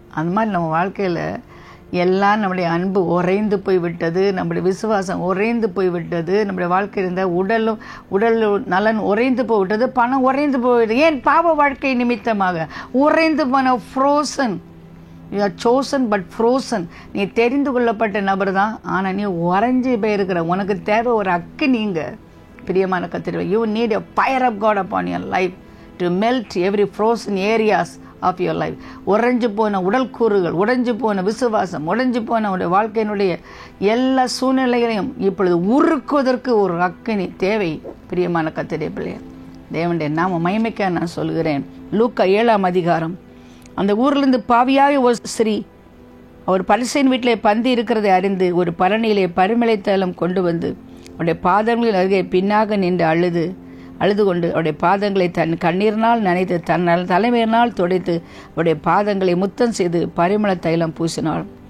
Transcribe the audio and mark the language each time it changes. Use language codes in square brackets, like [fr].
[ta] அந்த மாதிரி நம்ம வாழ்க்கையில் எல்லாம் நம்முடைய அன்பு உறைந்து போய்விட்டது, நம்முடைய விசுவாசம் உறைந்து போய்விட்டது, நம்முடைய வாழ்க்கையில் இருந்த உடல் நலன் உறைந்து போய்விட்டது, பணம் உறைந்து போய்விட்டது. ஏன்? பாவ வாழ்க்கை நிமித்தமாக உறைந்து போன frozen. [en] You are chosen but frozen. [ta] நீ தெரிந்து கொள்ளப்பட்ட நபர் தான், ஆனால் நீ உறைஞ்சி போயிருக்கிற. உனக்கு தேவை ஒரு அக்கினிங்க. பிரியமான கர்த்தரே, [en] You need a fire of God upon your life to melt every frozen areas of your life. [ta] உறைஞ்சு போன உடல் கூறுகள், உடைஞ்சு போன விசுவாசம், உடைஞ்சு போன உடைய வாழ்க்கையினுடைய எல்லா சூழ்நிலைகளையும் இப்பொழுது உருக்குவதற்கு ஒரு அக்கினி தேவை. பிரியமான கர்த்தருடைய பிள்ளையே, தேவனுடைய நாம மகிமைக்காக நான் சொல்கிறேன். லூக்கா 7ஆம் அதிகாரம். அந்த ஊரிலிருந்து பாவியாக ஒரு ஸ்திரீ அவர் பரிசேயன் வீட்டிலே பந்தி இருக்கிறதை அறிந்து ஒரு பரணியிலே பரிமளை தைலம் கொண்டு வந்து அவருடைய பாதங்களில் அருகே பின்னாக நின்று அழுது கொண்டு அவருடைய பாதங்களை தன் கண்ணீரினால் நனைத்து தன் தலைமையினால் துடைத்து அவருடைய பாதங்களை முத்தம் செய்து பரிமள தைலம் பூசினாள்.